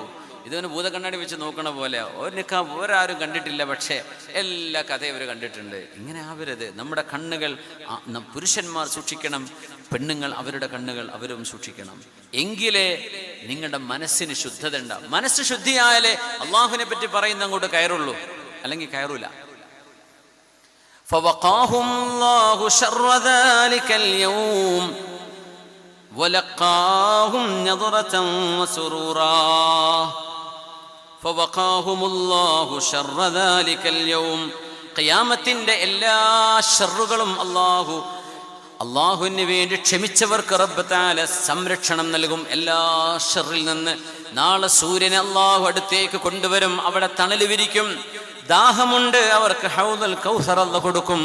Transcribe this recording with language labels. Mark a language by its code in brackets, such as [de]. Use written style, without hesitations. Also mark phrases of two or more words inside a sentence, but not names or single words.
[ml] ഇതിന് ഭൂതക്കണ്ണാടി വെച്ച് നോക്കണ പോലെ ഒരു നിഖാബ് ഒരാരും കണ്ടിട്ടില്ല, പക്ഷേ എല്ലാ കഥയും അവർ കണ്ടിട്ടുണ്ട്. ഇങ്ങനെ ആവരുത്. നമ്മുടെ കണ്ണുകൾ പുരുഷന്മാർ സൂക്ഷിക്കണം, പെണ്ണുങ്ങൾ അവരുടെ കണ്ണുകൾ അവരും സൂക്ഷിക്കണം. എങ്കിലേ നിങ്ങളുടെ മനസ്സിന് ശുദ്ധത ഉണ്ടാവും. മനസ്സ് ശുദ്ധിയായാലേ അള്ളാഹുവിനെ പറ്റി പറയുന്ന അങ്ങോട്ട് കയറുള്ളൂ, അല്ലെങ്കിൽ കയറൂല. [ar] فوقاهم الله شر ذلك اليوم ولقاهم نظرة وسرورا فوقاهم الله شر ذلك اليوم [ml] ഖിയാമത്തിന്റെ എല്ലാ ഷർറുകളും അള്ളാഹുവിന് വേണ്ടി ക്ഷമിച്ചവർക്ക് റബ്ബ് തആല സംരക്ഷണം നൽകും. എല്ലാ ഷർറിൽ നിന്ന് നാളെ സൂര്യനെ അള്ളാഹു അടുത്തേക്ക് കൊണ്ടുവരും. അവിടെ തണൽ വിരിക്കും. ദാഹമുണ്ട്, അവർക്ക് ഹൗദുൽ കൗസർ അല്ലാഹു കൊടുക്കും.